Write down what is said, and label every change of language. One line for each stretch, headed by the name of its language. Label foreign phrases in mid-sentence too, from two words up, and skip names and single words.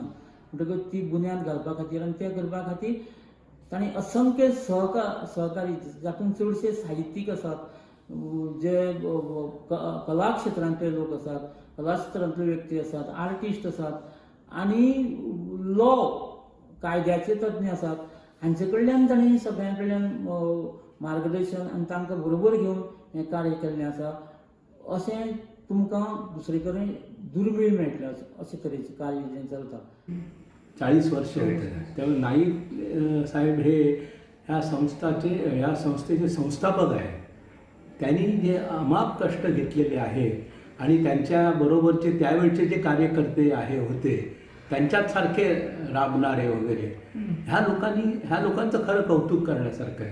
Konkani: म्हणटकच ती बुन्याद घालपा खातीर आनी तें करपा खातीर ताणें असंख्य सहकारी, जातूंत चडशे साहित्यीक आसात, जे कला क्षेत्रांतले लोक आसात, कला क्षेत्रांतले व्यक्ती आसात, आर्टिस्ट आसात आनी लॉ कायद्याचे तज्ञ आसात. हांचे कडल्यान ताणें सगळ्यां कडल्यान मार्गदर्शन आनी तांकां बरोबर घेवन हें कार्य केल्लें आसा. अशें तुमकां दुसरे कडेन दुर्मीळ मेळटलें अशें तरेचें कार्य जें चलता.
Marathi: 40 वर्ष होते. त्यामुळे नाईक साहेब हे ह्या संस्थेचे संस्थापक आहेत. त्यांनी जे अमाप कष्ट घेतलेले आहेत आणि त्यांच्याबरोबरचे त्यावेळचे जे कार्यकर्ते होते त्यांच्यासारखे राबणारे वगैरे ह्या लोकांचं खरं कौतुक करण्यासारखं आहे.